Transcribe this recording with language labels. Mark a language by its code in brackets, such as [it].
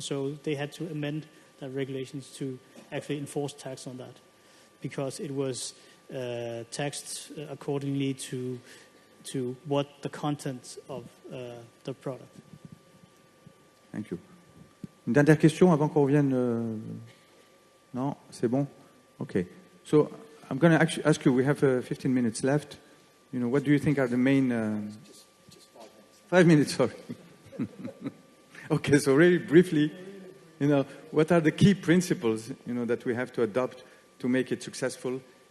[en] So they had to amend the regulations to actually enforce tax on that, because it was taxed accordingly to what the content of the product. Thank you. [fr] Une dernière question avant qu'on revienne. Non, c'est bon. Okay. [en] So I'm going to ask you. We have 15 minutes left. You know, what do you think are the main? Just 5 minutes. 5 minutes, sorry. Okay, so really briefly, you know, what are the key principles, you know, that we have to adopt to make it successful?